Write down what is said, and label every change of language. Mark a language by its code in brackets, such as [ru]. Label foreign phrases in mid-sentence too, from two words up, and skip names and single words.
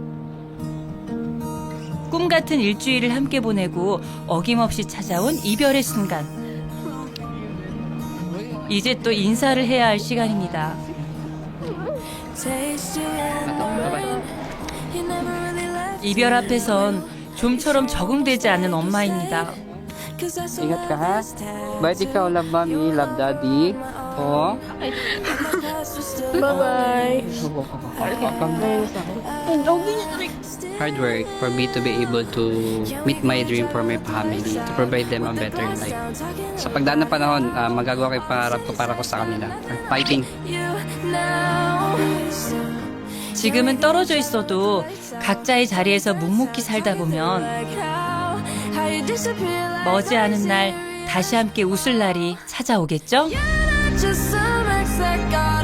[ko] 꿈 같은 일주일을 함께 보내고 어김없이 찾아온 이별의 순간. 이제 또 인사를 해야 할 시간입니다. 이별 앞에선 좀처럼 적응되지 않는 엄마입니다. [tl] Ingat ka ha. Bait ikaw, [en] love mommy, love daddy. Oh. Bye-bye. Hard work for me to be able to meet my dream for my family, to provide them a better life. [tl] Sa pagdaan ng panahon, magagawa ko yung pangarap ko para ko sa kanila. Fighting. [ko] 지금은 떨어져 있어도 각자의 자리에서 묵묵히 살다 보면 머지않은 날 다시 함께 웃을 날이 찾아오겠죠? [en] Just some ex that got